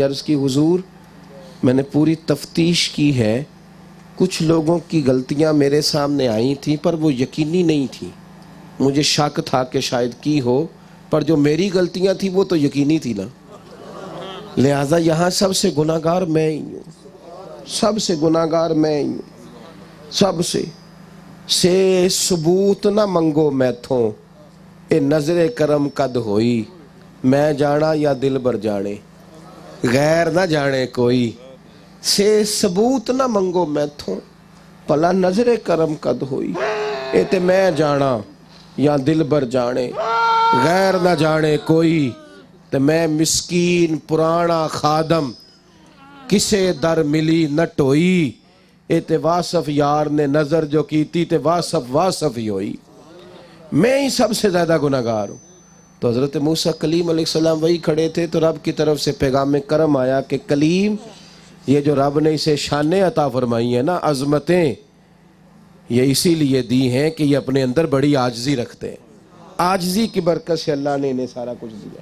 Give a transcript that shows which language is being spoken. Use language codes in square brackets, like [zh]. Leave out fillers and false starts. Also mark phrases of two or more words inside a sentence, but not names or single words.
[ur] عرض کی حضور میں نے پوری تفتیش کی ہے، کچھ لوگوں کی غلطیاں میرے سامنے آئی تھیں پر وہ یقینی نہیں تھیں، مجھے شک تھا کہ شاید کی ہو، پر جو میری غلطیاں تھیں وہ تو یقینی تھی نا، لہٰذا یہاں سب سے گناہگار میں ہی ہوں، سب سے گناہگار میں ہی ہوں، سب سے [pa] ثبوت نہ منگو میتھوں، اے نظر کرم قد ہوئی، میں جانا یا دل بر جانے، غیر نہ جانے کوئی، سے ثبوت نہ منگو میتھوں، پلا نظر کرم قد ہوئی، اے تے میں جانا یا دل بر جانے، غیر نہ جانے کوئی، تے میں مسکین پرانا خادم، کسے در ملی نہ ٹوئی، اے تے واصف یار نے نظر جو کیتی تے واصف ہی ہوئی، [ur] میں ہی سب سے زیادہ گناہگار ہوں۔ تو حضرت موسیٰ کلیم علیہ السلام وہی کھڑے تھے تو رب کی طرف سے پیغام کرم آیا کہ کلیم یہ جو رب نے اسے شانیں عطا فرمائی ہیں نا، عظمتیں، یہ اسی لیے دی ہیں کہ یہ اپنے اندر بڑی عاجزی رکھتے ہیں، عاجزی کی برکت سے اللہ نے انہیں سارا کچھ دیا۔